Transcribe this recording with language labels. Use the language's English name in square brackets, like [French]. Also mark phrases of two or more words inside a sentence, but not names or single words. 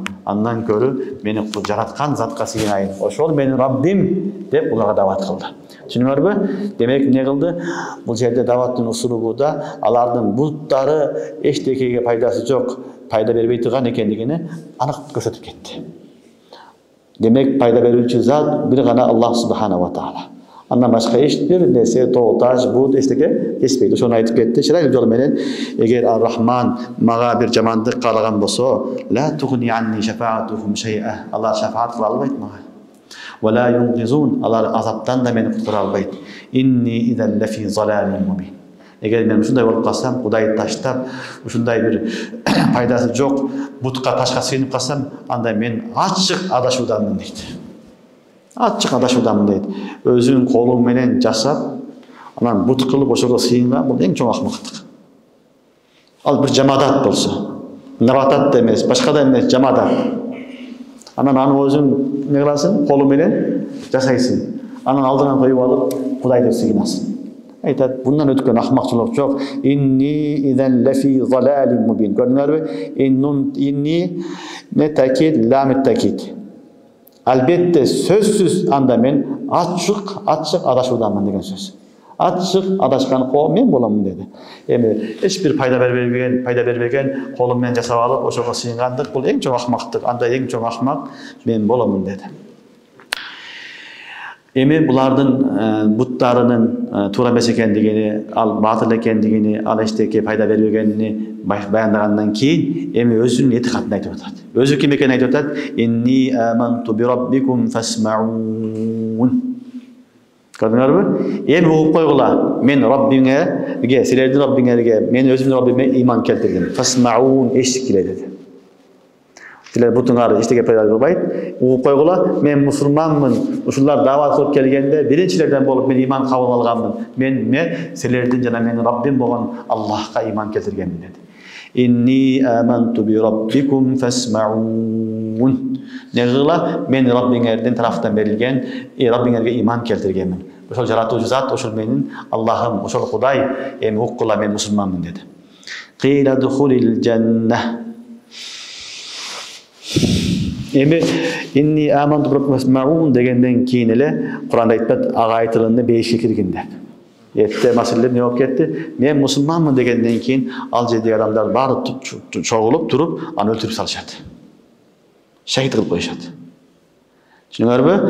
[Kyrgyz] Андан көрү мени жараткан затка сыйынайын. Ошол менин Раббим деп уларга дават кылды. Түшүнүңөрбү? Демек эмне кылды? Бул жерде даваттын усулубу да алардын буттары эчтекеге пайдасы жок, пайда бербей турган экендигини анык көрсөтүп кетти. Демек пайда берүүчү зат бир гана Аллах [Arabic] سبحانه وتعالى. [Kyrgyz] Андан башка эч бир нерсе, тоо-таш, бут эчтеке кеспейт. Ошону айтып кетти. Чырайлуу жол менен эгер Ар-Рахман мага бир жамандык каалаган болсо, [Arabic] لا تغن عني شفاعتهم شيئا. [Kyrgyz] Алар шафаат кыла албайт мага. [Arabic] ولا ينقذون. [Kyrgyz] Алар азаптан да мени куткара албайт. [Arabic] إني إذا لفي ضلال مبين. [Kyrgyz] Эгер мен ушундай болуп калсам, Кудайды таштап, ушундай бир пайдасы жок бутка ташка сыйынып калсам, анда мен ачык адашуудамын дейт. Ачык адашуудамын дейт. Өзүнүн колу менен жасап, анан бут кылып ошого сыйынган бул эң чоң акмактык. Ал бир жамадат болсо, наватат да эмес, башка да эмес, жамадат. Анан аны өзүң эмне кыласың? Колу менен жасайсың. Анан алдыңан коюп алып, Кудайды сыйынасың. Айтат, bundan өткөн акмакчылык жок. [Arabic] إني إذا لفي ضلال مبين. [Kyrgyz] Көрдүңөрбү? Инни метакид ламет такид. Албетте сөзсүз анда мен ачык адашуудамын деген сөз. Ачык адашкан кол мен боламын деди. Эми эч бир пайда бербеген колум менен жасап алып, ошого сыйынгандык бул эң чоң акмактык. Анда эң чоң акмак мен боламын деди. Эми булардын буттарынын туура эмес экендигини, ал батыл экендигини, ал эчтеке пайда бербегенини баяндагандан кийин эми өзүнүн этикадын айтып атат. Өзү ким экенин айтып атат? [Arabic] إني آمنت بربكم فاسمعون. [Kyrgyz] Көрдүңөрбү? Эми угуп койгула. Мен Раббиңерге, силердин Раббиңерге, мен өзүмдүн Раббиме ыйман келтирдим. Фасмаун эшикиле деди. Силер бутуңар эчтеке пайда кылбайт. Угуп койгула, мен мусулманмын. Ушулар дават кылып келгенде биринчилерден болуп мен ыйман кабыл алганмын. Мен силердин жана менин Раббим болгон Аллахка ыйман келтиргенмин деди. [Arabic] إني آمنت بربكم فاسمعون. [Kyrgyz] Негыла мен Раббиңердин тарафтан берилген, Раббиңерге ыйман келтиргенмин. Ошол жаратуучу зат, ошол менин Аллахым, ошол Кудай, эми уккула мен мусулманмын деди. [Arabic] قيل ادخل الجنة. [Kyrgyz] Эми [Arabic] إني آمنت بربكم فاسمعون [Kyrgyz] дегенден кийин эле Куранда айтат, ага айтылганда бейишке киргин деп. Этте маселе не болуп кетти. Мен мусулманмын дегенден кийин ал жердеги адамдар баары чогулуп туруп, аны өлтүрүп салышат. Шахид кылып коюшат. Түшүнүңөрбү?